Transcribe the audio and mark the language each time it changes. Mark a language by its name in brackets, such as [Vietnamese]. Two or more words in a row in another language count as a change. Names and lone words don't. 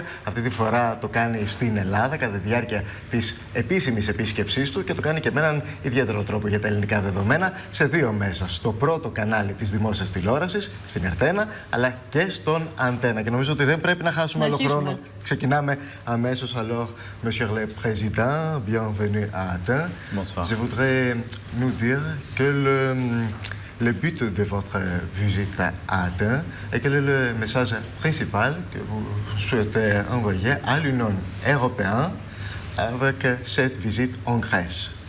[Greek] Αυτή τη φορά το κάνει στην Ελλάδα κατά τη διάρκεια της επίσημης επίσκεψής του και το κάνει και με έναν ιδιαίτερο τρόπο για τα ελληνικά δεδομένα σε δύο μέσα. Στο πρώτο κανάλι της δημόσιας τηλεόρασης, στην Ερτένα, αλλά και στον Αντένα. Και νομίζω ότι δεν πρέπει να χάσουμε άλλο χρόνο. Ξεκινάμε αμέσως. [French] Alors, Monsieur le Président, bienvenue à Athènes. Bonsoir. Je voudrais nous dire que le but de votre visite à Athènes et quel est le message principal que vous souhaitez envoyer à l'Union européenne avec cette visite en Grèce.